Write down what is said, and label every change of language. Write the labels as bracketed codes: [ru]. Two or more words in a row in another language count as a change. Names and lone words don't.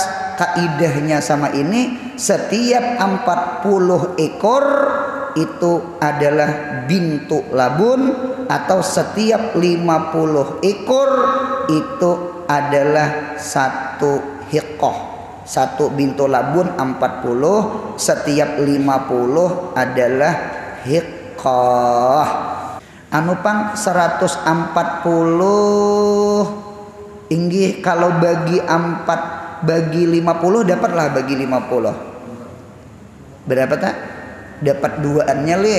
[id] Kaidahnya sama ini, setiap 40 ekor itu adalah [ar] بنت لبون, [id] atau setiap 50 ekor itu adalah satu hiqah. Satu [ar] بنت لبون [id] 40, setiap 50 adalah hiqah. [bjn] Anu pang 140 inggih kalau bagi 50 dapatlah bagi 50. Berapa tak? Dapat duaannya leh.